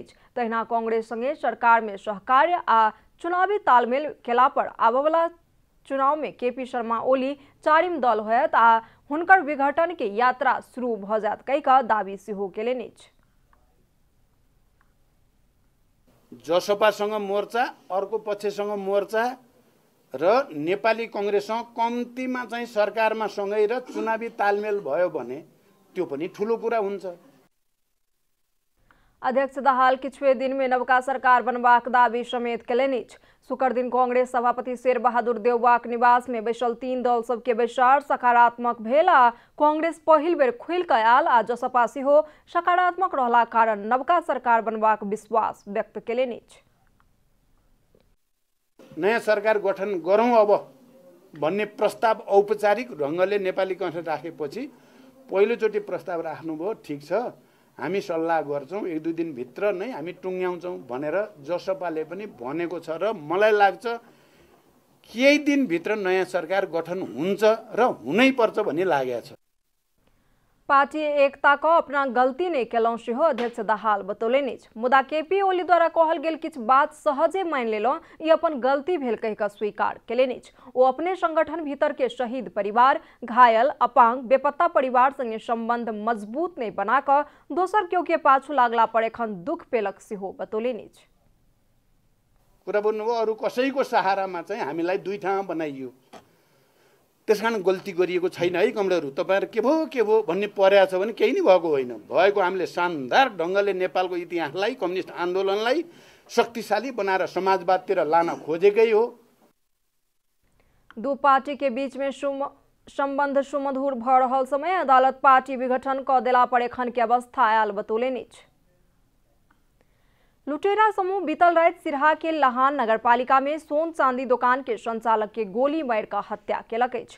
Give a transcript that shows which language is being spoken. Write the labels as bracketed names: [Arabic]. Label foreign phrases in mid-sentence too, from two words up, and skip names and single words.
[Maithili] तहिना कांग्रेस संगे सरकार में सहकार्य आ चुनावी तालमेल केला पर आबवाला चुनाव में केपी शर्मा ओली 4वीं दल होयत आ हुनकर विघटन के यात्रा शुरू भ जात कहिका दावी सेहो केलनि। [Nepali] जसपासँग मोर्चा अर्को पक्षसँग मोर्चा र नेपाली कांग्रेससँग कम्तीमा चाहिँ सरकारमा सँगै र चुनावी तालमेल भयो भने त्यो पनि ठूलो कुरा हुन्छ। [Maithili] अध्यक्ष दाहाल किछुए दिन में नवका सरकार बनबाक दावी समेत केलनि। शुक्र दिन कांग्रेस सभापति शेर बहादुर देवबाक निवास में बैसल 3 दल सबके बैसार सकारात्मक भेल आ कांग्रेस पहिल बेर खुल कऽ आयल आ जसपा सेहो सकारात्मक रहला कारण नवका सरकार बनबाक विश्वास व्यक्त केलनि। [Nepali] नयाँ सरकार गठन गरौँ अब भन्ने प्रस्ताव औपचारिक ढङ्गले नेपाली कांग्रेस राखेपछि पहिलोचोटि प्रस्ताव राख्नुभयो, ठिक छ, हामी सल्लाह गर्छौँ, 1-2 दिन भित्र नै हामी टुङ्ग्याउँछौँ भनेर जसपाले पनि भनेको छ र मलाई लाग्छ केही दिन भित्र नयाँ सरकार गठन हुन्छ र हुनै पर्छ भन्ने लागेको छ। [Maithili] पार्टी एकता को अपना गलती नहीं केलौं सेहो अध्यक्ष दाहाल बतौलेनि। मुदा केपी ओली द्वारा कहल गेल किछ बात सहजे मान लेलौं, ई अपन गलती भेल कहि कऽ स्वीकार केलनि। ओ अपने संगठन भीतर के शहीद परिवार, घायल, अपांग, बेपत्ता परिवार संगे संबंध मजबूत नहीं बनाकर दोसर केओ के पाछू लागला पर एखन दुख पेलक सेहो बतौलेनि। [Nepali] कुरा भन्नुभयो अरू कसैको सहारामा चाहिँ हामीलाई 2 ठाउँ बनाइयो, त्यसकारण गल्ती गरिएको छैन है कमरेडहरू, तपाईँहरू के भयो भन्ने परेको छ भने केही नै भएको होइन। भएको हामीले शानदार ढङ्गले नेपालको इतिहासलाई, कम्युनिस्ट आन्दोलनलाई शक्तिशाली बनाएर समाजवादतिर लान खोजेकै हो। [Maithili] दो पार्टी के बीच में संबंध सुमधुर भ रहल समय अदालत पार्टी विघटन क देला पर एखन के अवस्था आयल बतौलेनि। लुटेरा समूह बीतल रात सिरहा के लहान नगरपालिका में सोन चांदी दुकान के संचालक के गोली मार का हत्या केलक अछि।